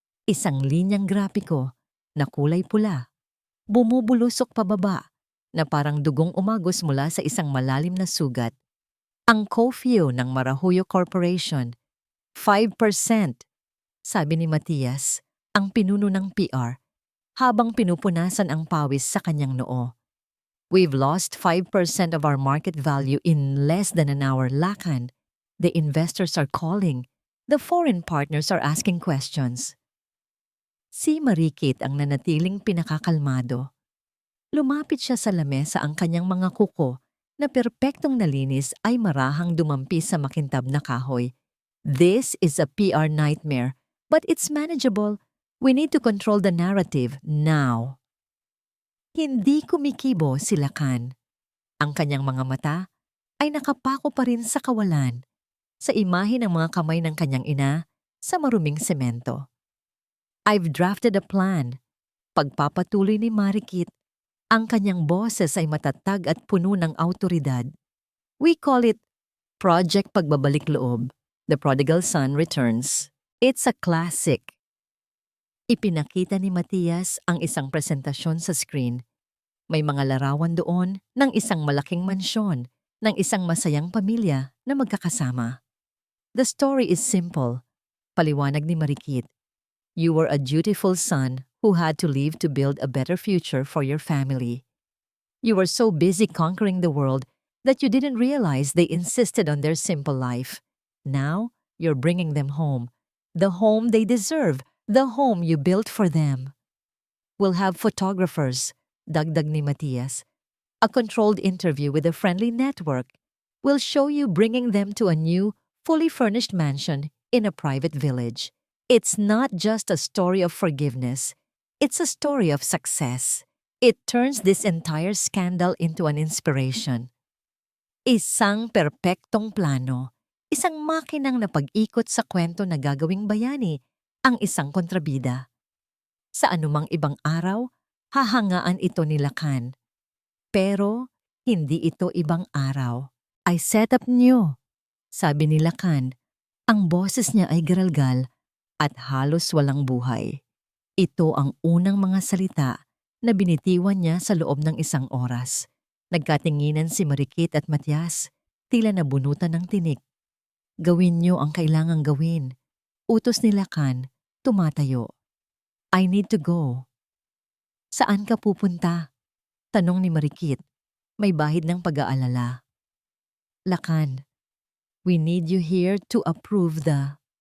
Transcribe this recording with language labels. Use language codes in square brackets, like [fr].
[tl] Isang linyang grapiko na kulay pula, bumubulusok pababa, na parang dugong umagos mula sa isang malalim na sugat. Ang COFIO ng Marahuyo Corporation, 5%, sabi ni Matias, ang pinuno ng PR, habang pinupunasan ang pawis sa kanyang noo. [en] "We've lost 5% of our market value in less than an hour, Lacan. The investors are calling. The foreign partners are asking questions." [tl] Si Mariquit ang nanatiling pinakakalmado. Lumapit siya sa lamesa, ang kanyang mga kuko na perpektong nalinis ay marahang dumampi sa makintab na kahoy. [en] "This is a PR nightmare, but it's manageable. We need to control the narrative now." [tl] Hindi kumikibo si Lacan. Ang kanyang mga mata ay nakapako pa rin sa kawalan, sa imahe ng mga kamay ng kanyang ina sa maruming semento. [en] "I've drafted a plan." [tl] Pagpapatuloy ni Mariquit, ang kanyang boses ay matatag at puno ng awtoridad. [en] "We call it Project Pagbabalik Loob. The Prodigal Son Returns. It's a classic." [tl] Ipinakita ni Matias ang isang presentasyon sa screen. May mga larawan doon ng isang malaking mansyon, ng isang masayang pamilya na magkakasama. [en] The story is simple. [tl] Paliwanag ni Marikit. [en] You were a dutiful son who had to leave to build a better future for your family. You were so busy conquering the world that you didn't realize they insisted on their simple life. Now, you're bringing them home. The home they deserve, the home you built for them. We'll have photographers, [tl] dagdag ni Matias. [en] A controlled interview with a friendly network. We'll show you bringing them to a new, fully furnished mansion in a private village. It's not just a story of forgiveness. It's a story of success. It turns this entire scandal into an inspiration. [tl] Isang perpektong plano, isang makinang napag-ikot sa kwento na gagawing bayani ang isang kontrabida. Sa anumang ibang araw, hahangaan ito ni Lacan. Pero hindi ito ibang araw. [en] I set up new, [tl] sabi ni Lacan. Ang boses niya ay garalgal at halos walang buhay. Ito ang unang mga salita na binitiwan niya sa loob ng isang oras. Nagkatinginan si Marikit at Matias, tila nabunutan ng tinik. Gawin niyo ang kailangang gawin. Utos ni Lacan, tumatayo. [en] I need to go. [tl] Saan ka pupunta? Tanong ni Marikit, may bahid ng pag-aalala. [en] Lacan, we need you here to approve the...